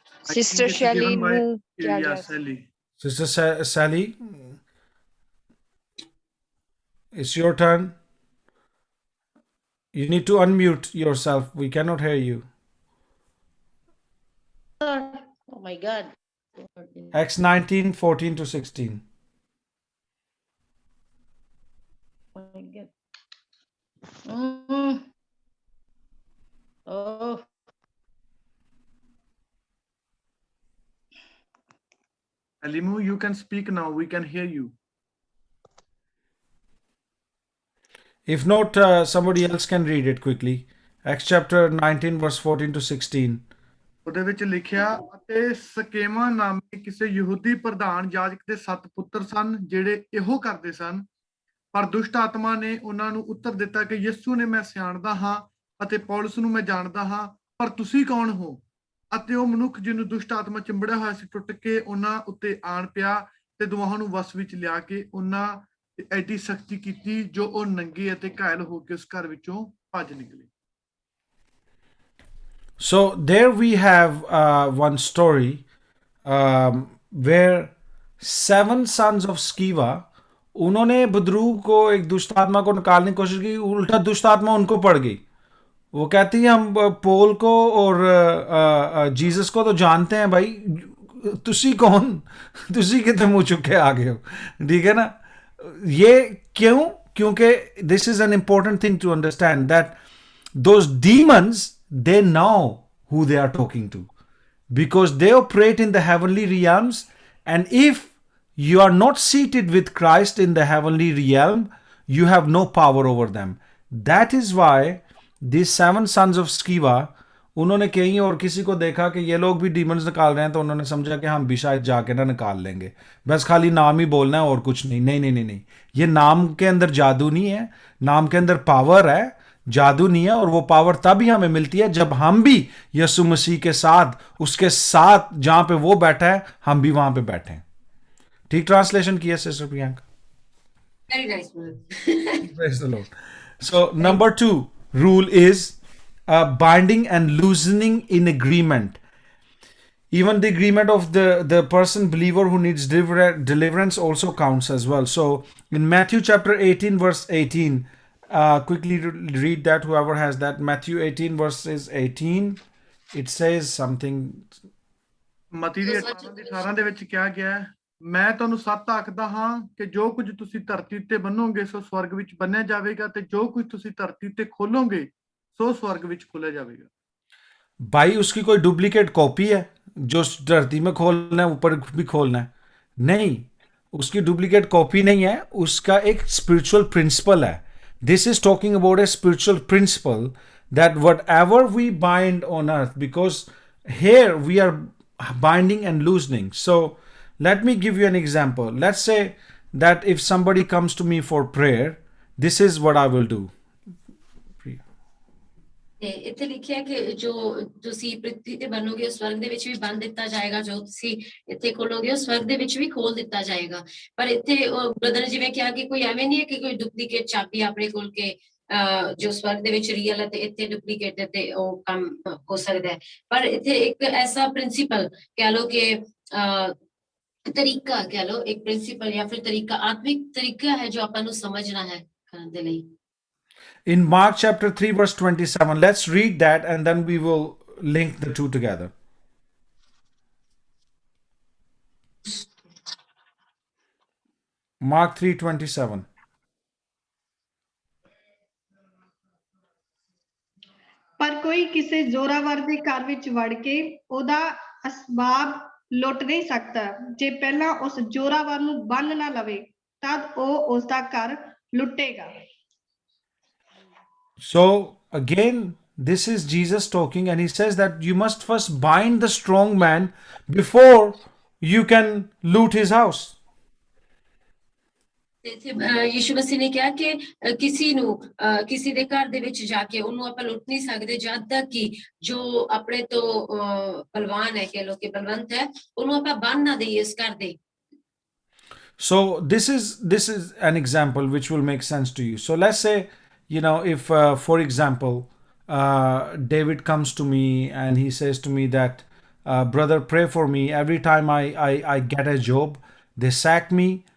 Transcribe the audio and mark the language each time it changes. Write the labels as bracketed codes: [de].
[pa] Sister Shelly ਨੂੰ ਕਿਹਾ ਗਿਆ. [en] Sister Sally, it's your turn. You need to unmute yourself. We cannot hear you. Oh my God. Acts 19, 14 to 16. Oh my God. Oh. Alimu, you can speak now. We can hear you. If not, somebody else can read it quickly. Acts chapter 19 verse 14 to 16. [pa] ਉਹਦੇ ਵਿੱਚ ਲਿਖਿਆ, ਅਤੇ ਸਕੇਮਾ ਨਾਮੇ ਕਿਸੇ ਯਹੂਦੀ ਪ੍ਰਧਾਨ ਯਾਜਕ ਦੇ 7 ਪੁੱਤਰ ਸਨ ਜਿਹੜੇ ਇਹੋ ਕਰਦੇ ਸਨ। ਪਰ ਦੁਸ਼ਟ ਆਤਮਾ ਨੇ ਉਹਨਾਂ ਨੂੰ ਉੱਤਰ ਦਿੱਤਾ ਕਿ ਯਿਸੂ ਨੇ ਮੈਂ ਸਿਆਣਦਾ ਹਾਂ ਅਤੇ ਪੌਲਸ ਨੂੰ ਮੈਂ ਜਾਣਦਾ ਹਾਂ, ਪਰ ਤੁਸੀਂ ਕੌਣ ਹੋ? ਅਤੇ ਉਹ ਮਨੁੱਖ ਜਿਹਨੂੰ ਦੁਸ਼ਟ ਆਤਮਾ ਚਿੰਬੜਿਆ ਹੋਇਆ ਸੀ ਟੁੱਟ ਕੇ ਉਹਨਾਂ ਉੱਤੇ ਆਣ ਪਿਆ ਤੇ ਦੋਹਾਂ ਨੂੰ ਵਸ ਵਿੱਚ ਲਿਆ ਕੇ ਉਹਨਾਂ ਐਡੀ ਸਖਤੀ ਕੀਤੀ ਜੋ ਉਹ ਨੰਗੇ ਅਤੇ ਘਾਇਲ ਹੋ ਕੇ ਉਸ ਘਰ ਵਿੱਚੋਂ ਭੱਜ ਨਿਕਲੇ। [en] So there we have one story where 7 sons of Sceva, [hi] उन्होंने बदरूग को, एक दुष्ट आत्मा को निकालने की कोशिश की, उल्टा दुष्ट आत्मा उनको पड़ गई। वो कहती है हम पोल को और जीसस को तो जानते हैं भाई, तुसी कौन, तुसी कितने मुंह चुके आ गए हो, ठीक है ना। ये क्यों? [en] क्योंकि this is an important thing to understand that those demons, they know who they are talking to because they operate in the heavenly realms, and if you are not seated with Christ in the heavenly realm, you have no power over them. That is why these 7 sons of Sceva, [hi] उन्होंने कहीं और किसी को देखा कि ये लोग भी डीमंस निकाल रहे हैं, तो उन्होंने समझा कि हम भी शायद जाके ना निकाल लेंगे, बस खाली नाम ही बोलना है और कुछ नहीं। नहीं नहीं नहीं नहीं, ये नाम के अंदर जादू नहीं है, नाम के अंदर पावर है, जादू नहीं है। और वो पावर तभी हमें मिलती है जब हम भी यीशु मसीह के साथ, उसके साथ जहां पे वो बैठा है, हम भी वहां पे बैठे हैं। ठीक ट्रांसलेशन किया sister Priyanka? [en] Very nice word. Praise the Lord. So number 2 rule is binding and loosening in agreement. Even the agreement of the person believer who needs deliverance also counts as well. So in Matthew chapter 18 verse 18, quickly read that, whoever has that. Matthew 18 verses 18, it says something. [pa] ਮਤੀ ਦੀ 18 ਦੇ ਵਿੱਚ ਕਿਹਾ ਗਿਆ ਹੈ, ਮੈਂ ਤੁਹਾਨੂੰ ਸੱਚ ਆਖਦਾ ਹਾਂ ਕਿ ਜੋ ਕੁਝ ਤੁਸੀਂ ਧਰਤੀ ਤੇ ਬੰਨੋਗੇ ਸੋ ਸਵਰਗ ਵਿੱਚ ਬੰਨਿਆ ਜਾਵੇਗਾ, ਤੇ ਜੋ ਕੁਝ ਤੁਸੀਂ ਧਰਤੀ ਤੇ ਖੋਲੋਗੇ ਸੋ ਸਵਰਗ ਵਿੱਚ ਖੋਲਿਆ ਜਾਵੇਗਾ। [hi] भाई उसकी कोई डुप्लीकेट कॉपी है जो धरती में खोलना है ऊपर भी खोलना है? नहीं, उसकी डुप्लीकेट कॉपी नहीं है, उसका एक स्पिरिचुअल प्रिंसिपल है। [en] This is talking about a spiritual principle that whatever we bind on earth, because here we are binding and loosening. So let me give you an example. Let's say that if somebody comes to me for prayer, this is what I will do. [pa] ਤੇ ਇੱਥੇ ਲਿਖਿਆ ਕਿ ਜੋ ਤੁਸੀਂ ਪ੍ਰਿਥਵੀ ਤੇ ਬਣੋਗੇ ਸਵਰਗ ਦੇ ਵਿੱਚ ਵੀ ਬੰਨ ਦਿੱਤਾ ਜਾਏਗਾ, ਜੋ ਤੁਸੀਂ ਇੱਥੇ ਖੋਲੋਗੇ ਉਹ ਸਵਰਗ ਦੇ ਵਿੱਚ ਵੀ ਖੋਲ ਦਿੱਤਾ ਜਾਏਗਾ। ਪਰ ਇੱਥੇ ਬ੍ਰਦਰ ਨੇ ਜਿਵੇਂ ਕਿਹਾ ਕਿ ਕੋਈ ਐਵੇਂ ਨਹੀਂ ਹੈ ਕਿ ਕੋਈ ਡੁਪਲੀਕੇਟ ਚਾਬੀ ਆਪਣੇ ਕੋਲ ਕੇ ਜੋ ਸਵਰਗ ਦੇ ਵਿੱਚ ਰੀਅਲ ਹੈ ਤੇ ਇੱਥੇ ਡੁਪਲੀਕੇਟ ਹੈ ਤੇ ਉਹ ਕੰਮ ਹੋ ਸਕਦਾ ਹੈ। ਪਰ ਇੱਥੇ ਇੱਕ ਐਸਾ ਪ੍ਰਿੰਸੀਪਲ ਕਹਿ ਲਓ ਕਿ ਤਰੀਕਾ ਕਹਿ ਲਓ, ਇੱਕ ਪ੍ਰਿੰਸੀਪਲ ਜਾਂ ਫਿਰ ਤਰੀਕਾ, ਆਤਮਿਕ ਤਰੀਕਾ ਹੈ ਜੋ ਆਪਾਂ ਨੂੰ ਸਮਝਣਾ ਹੈ ਕਰਨ ਦੇ ਲਈ। [en] In Mark chapter 3 verse 27, let's read that and then we will link the two together. Mark 3:27. [pa] ਪਰ ਕੋਈ ਕਿਸੇ ਜ਼ੋਰਾਵਰ ਦੇ ਘਰ ਵਿੱਚ ਵੜ ਕੇ ਉਹਦਾ ਅਸਬਾਬ ਲੁੱਟ ਨਹੀਂ ਸਕਦਾ ਜੇ ਪਹਿਲਾਂ ਉਸ ਜ਼ੋਰਾਵਰ ਨੂੰ ਬੰਨ ਨਾ ਲਵੇ, ਤਦ ਉਹ ਉਸ ਦਾ ਘਰ ਲੁੱਟੇਗਾ। [en] So again, this is Jesus talking, and he says that you must first bind the strong man before you can loot his house. [pa] ਯਿਸੂ ਮਸੀਹ ਨੇ ਕਿਹਾ ਕਿ ਕਿਸੇ ਨੂੰ ਕਿਸੇ ਦੇ ਘਰ ਦੇ ਵਿੱਚ ਜਾ ਕੇ ਉਹਨੂੰ ਆਪਾਂ ਲੁੱਟ ਨਹੀਂ ਸਕਦੇ ਜਦ ਤੱਕ ਕਿ ਜੋ ਆਪਣੇ ਤੋਂ ਬਲਵਾਨ ਹੈ, ਕਹਿ ਲੋ ਕਿ ਬਲਵੰਤ ਹੈ, ਉਹਨੂੰ ਆਪਾਂ ਬੰਨ ਨਾ ਦਈਏ ਇਸ ਘਰ ਦੇ। [en] So this is an example which will make sense to you. So let's say, you know, if for example David comes to me and he says to me that brother, pray for me. Every time I get a job, they sack me.